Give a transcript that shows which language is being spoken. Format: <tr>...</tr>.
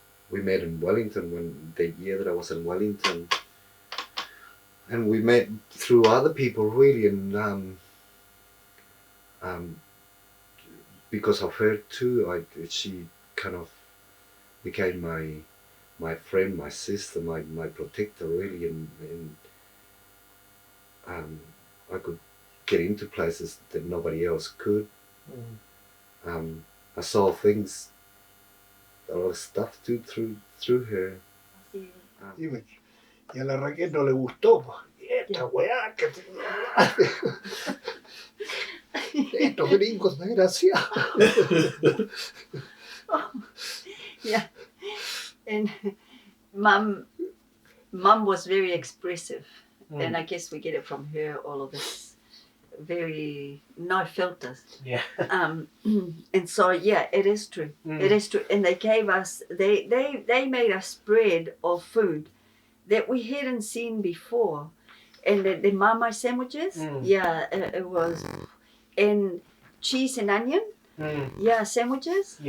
<en>We met in Wellington the year that I was in Wellington, and we met through other people really, and because of her too, she kind of became my friend, my sister, my protector really, and I could get into places that nobody else could. I saw things, a lot of stuff too through her.</en> <es>Y a la Raquel no le gustó. Esta weá que estos gringos desgraciados.</es> <en>Yeah. And mum was very expressive, and I guess we get it from her, all of this very no filters. Yeah. And so yeah, it is true. It is true. And they gave us, they made a spread of food that we hadn't seen before, and the mama sandwiches, yeah, it was, and cheese and onion, yeah, sandwiches.</en>